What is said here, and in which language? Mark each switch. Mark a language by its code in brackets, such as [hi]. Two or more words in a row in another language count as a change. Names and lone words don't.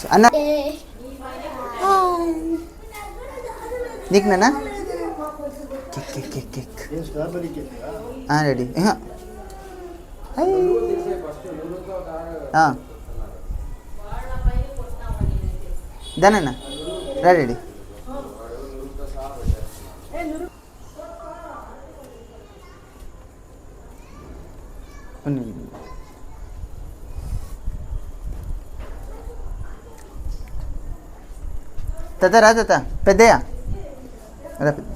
[te] అన్న నీకు నాన్న [en] cake cake cake cake daddy. [kn] ಹಾಂ ದಾನಣ್ಣ ರೆಡಿ [te] తాత రా తాత పెద్దయ్య రా